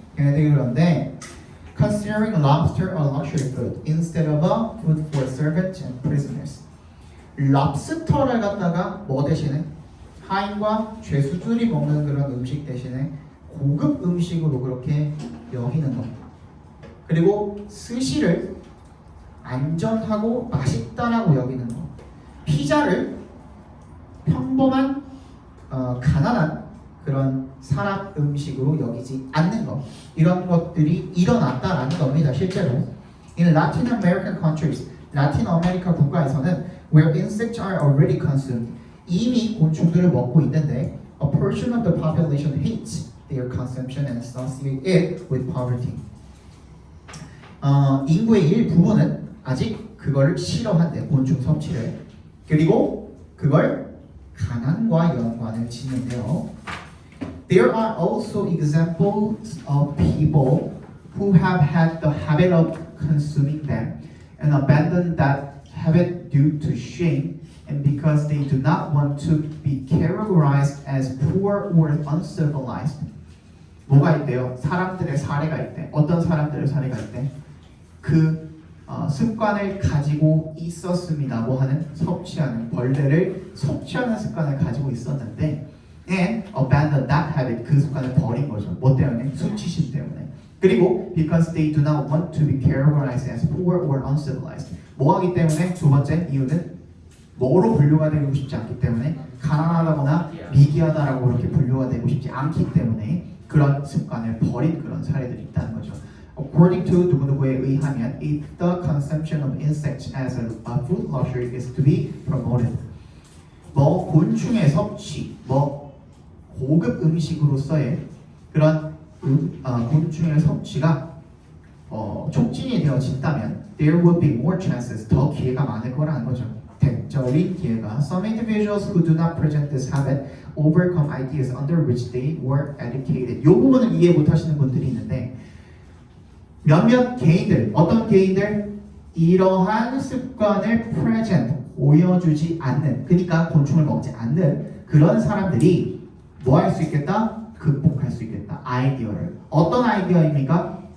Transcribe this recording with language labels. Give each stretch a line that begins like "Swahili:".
Korean: 걔네들이 그런데
English: considering lobster a luxury food instead of a food for servants and prisoners.
Korean: 랍스터를 갖다가 뭐 대신에 하인과 죄수들이 먹는 그런 음식 대신에 고급 음식으로 그렇게 여기는 것. 그리고 스시를 안전하고 맛있다라고 여기는 거. 피자를 평범한 가난한 그런 사람 음식으로 여기지 않는 것, 이런 것들이 일어났다라는 겁니다.
English: 실제로 In Latin American countries,
Korean: 라틴 아메리카 국가에서는
English: where insects are already consumed,
Korean: 이미 곤충들을 먹고 있는데
English: a portion of the population hates their consumption and associate it with poverty.
Korean: 인구의 일부분은 아직 그걸 싫어한대, 곤충 섭취를. 그리고 그걸 가난과 연관을 짓는데요.
English: There are also examples of people who have had the habit of consuming them and abandon that habit due to shame and because they do not want to be categorized as poor or uncivilized.
Korean: 뭐가 있대요? 사람들의 사례가 있대. 어떤 사람들의 사례가 있대? 그 습관을 가지고 있었습니다고 하는 섭취하는 벌레를 섭취하는 습관을 가지고 있었는데
English: and abandon that habit,
Korean: 그 습관을 버린 거죠. 뭐 때문에? 수치심 때문에.
English: 그리고 because they do not want to be categorized as poor or uncivilized.
Korean: 뭐 하기 때문에? 두 번째 이유는 뭐로 분류가 되고 싶지 않기 때문에, 가난하다거나 미개하다라고 그렇게 분류가 되고 싶지 않기 때문에 그런 습관을 버린 그런 사례들이 있다는 거죠.
English: According to
Korean: 누구누구에 의하면,
English: if the consumption of insects as a food luxury is to be promoted,
Korean: 뭐 곤충의 섭취, 뭐 고급 음식으로서의 그런 곤충의 섭취가 촉진이 되어진다면,
English: there would be more chances,
Korean: 더 기회가 많을 거라는 거죠. 대적인 기회가.
English: Some individuals who do not present this habit overcome ideas under which they were educated.
Korean: 이 부분을 이해 못하시는 분들이 있는데, 몇몇 개인들, 어떤 개인들? 이러한 습관을 present, 보여주지 않는, 그러니까 곤충을 먹지 않는 그런 사람들이 뭐 할 수 있겠다? 극복할 수 있겠다. 아이디어를. 어떤 아이디어입니까?